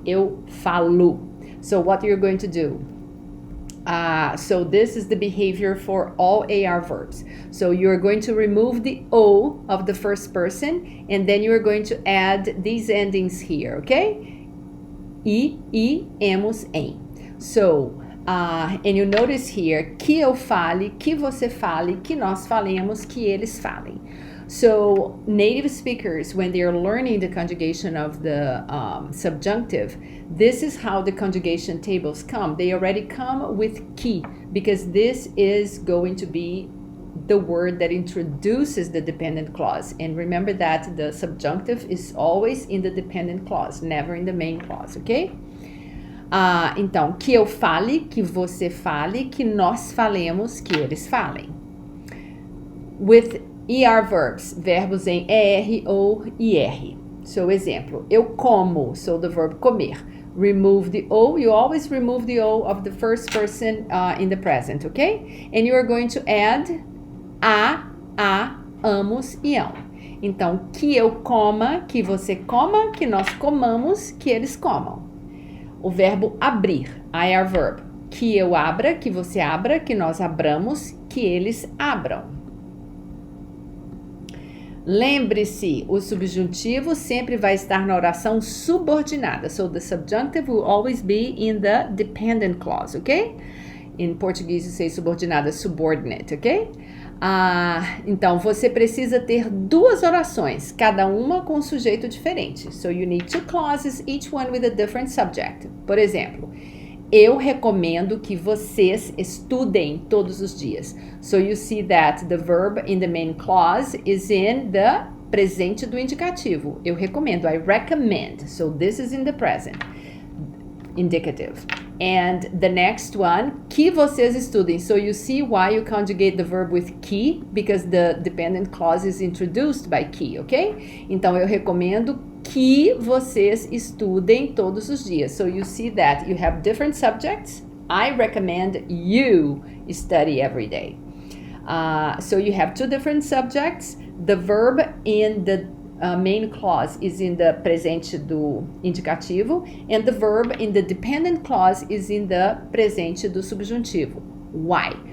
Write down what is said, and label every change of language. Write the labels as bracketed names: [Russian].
[Portuguese] Eu falo. [English] So what you're going to do? So this is the behavior for all AR verbs. So you're going to remove the O of the first person, and then you're going to add these endings here, okay? [Portuguese] I, emos, em. [English] So, and you notice here, [Portuguese] que eu fale, que você fale, que nós falemos, que eles falem. [English] So native speakers, when they're learning the conjugation of the subjunctive, this is how the conjugation tables come. They already come with que, because this is going to be the word that introduces the dependent clause. And remember that the subjunctive is always in the dependent clause, never in the main clause, okay? [Portuguese] Então, que eu fale, que você fale, que nós falemos, que eles falem. [English] With ER verbs, [Portuguese] verbos em ER ou IR. [English] So, [Portuguese] exemplo, eu como, [English] so the verb comer. Remove the O, you always remove the O of the first person in the present, okay? And you are going to add [Portuguese] a, amos e ão. Então, que eu coma, que você coma, que nós comamos, que eles comam. O verbo abrir, IR verb. Que eu abra, que você abra, que nós abramos, que eles abram. Lembre-se, o subjuntivo sempre vai estar na oração subordinada. [English] So the subjunctive will always be in the dependent clause, okay? In Portuguese, you say subordinada, subordinate, okay? [Portuguese] Então, você precisa ter duas orações, cada uma com um sujeito diferente. [English] So you need two clauses, each one with a different subject. [Portuguese] Por exemplo, eu recomendo que vocês estudem todos os dias. [English] So you see that the verb in the main clause is in the [Portuguese] presente do indicativo. Eu recomendo, [English] I recommend. So this is in the present indicative. And the next one, [Portuguese] que vocês estudem. [English] So you see why you conjugate the verb with que, because the dependent clause is introduced by que, ok? [Portuguese] Então eu recomendo que vocês estudem todos os dias. [English] So you see that you have different subjects. I recommend you study every day. So you have two different subjects. The verb in the main clause is in the [Portuguese] presente do indicativo, [English] and the verb in the dependent clause is in the [Portuguese] presente do subjuntivo. [English] Why?